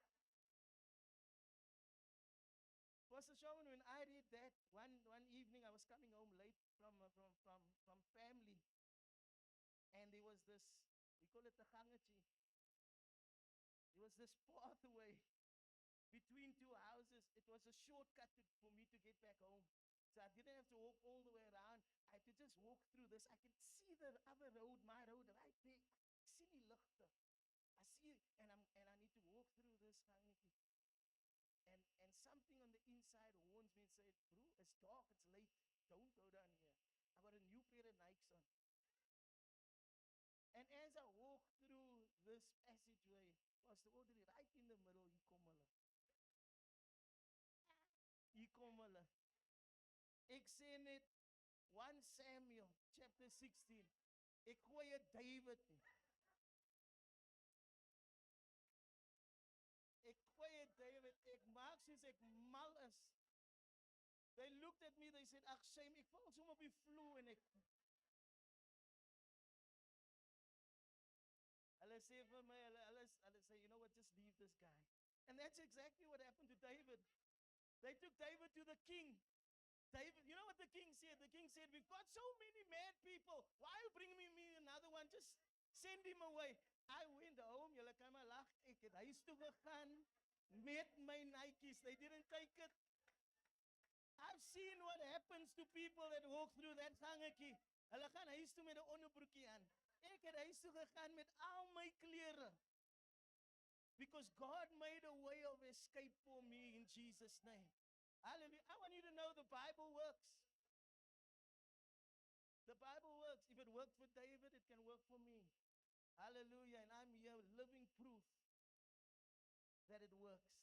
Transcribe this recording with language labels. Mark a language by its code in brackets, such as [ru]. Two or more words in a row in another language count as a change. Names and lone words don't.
[en] Pastor Shaman, when I read that one evening, I was coming home late from family, and there was this, we call it the gangetjie. There was this pathway between two houses. It was a shortcut for me to get back home. So I didn't have to walk all the way around. I had to just walk through this. I can see the other road, my road right there. I see [af] die ligte. [en] I see, and I need to walk through this gangetjie. And something on the inside warns me and said, "Bro, it's dark, it's late. Don't go down here. I got a new pair of Nikes on." And as I walk through this passageway, Pastor Audrey, right in the middle, [af] hier kom hulle. Hier kom hulle. Ek sê net 1 Samuel chapter 16. Ek gooi het David nie. Ek gooi het David. Ek maak soos ek mal is. [en] They looked at me, they said, [af] "Ag shame, ek val sommer op die vloer en ek Hulle sê vir my, hulle sê, [en] "You know what, just leave this guy." And that's exactly what happened to David. They took David to the king. David, you know what the king said? The king said, "We've got so many mad people. Why are you bringing me another one? Just send him away." I went home, [af] julle kan maar lag. Ek het huis toe gegaan met my Nikes. [en] They didn't take it. I've seen what happens to people that walk through that gangetjie. [af] Hulle gaan huis toe met 'n onderbroekie aan. Ek het huis toe gegaan met al my klere. [en] Because God made a way of escape for me in Jesus' name. Hallelujah. I want you to know the Bible works. The Bible works. If it worked for David, it can work for me. Hallelujah. And I'm here living proof that it works.